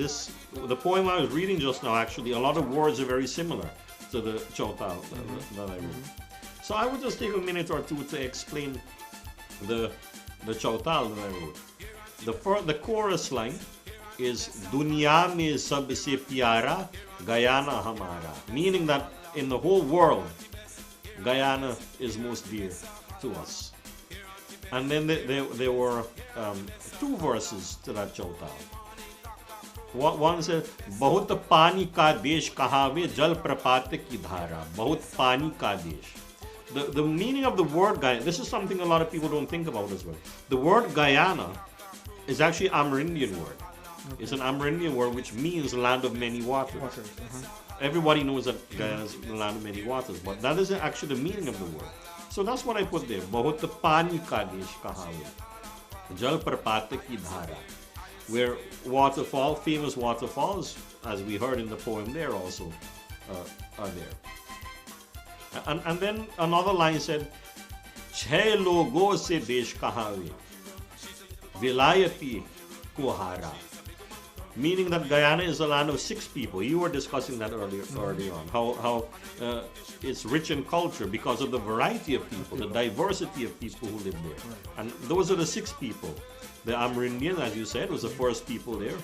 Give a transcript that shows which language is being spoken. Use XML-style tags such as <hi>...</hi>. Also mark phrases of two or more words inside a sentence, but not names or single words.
<en>The poem I was reading just now, actually, a lot of words are very similar to the Chautal that I wrote. So I would just take a minute or two to explain the Chautal that I wrote. The chorus line is</en> <hi>दुनिया में सबसे प्यारा गयाना हमारा,</hi> <en>meaning that in the whole world, Guyana is most dear to us. And then there were two verses to that Chautal. One says,</en> <hi>बहुत पानी का देश कहावे जल प्रपात की धारा. बहुत पानी का देश.</hi> <en>The meaning of the word Guyana, this is something a lot of people don't think about as well. The word Guyana is actually an Amerindian word. Okay. It's an Amerindian word which means land of many waters. Everybody knows that Guyana is the land of many waters, but that isn't actually the meaning of the word. So that's what I put there.</en> <hi>बहुत पानी का देश कहावे जल प्रपात की धारा.</hi> <en>Where famous waterfalls, as we heard in the poem there also, are there. And then another line said,</en> <hi>छे लोगो से देश कहावे, विलायती को हारा.</hi> <en>Meaning that Guyana is a land of 6 people. You were discussing that earlier on. How it's rich in culture because of the variety of people, the diversity of people who live there. And those are the 6 people. The Amerindian, as you said, was the first people there.</en>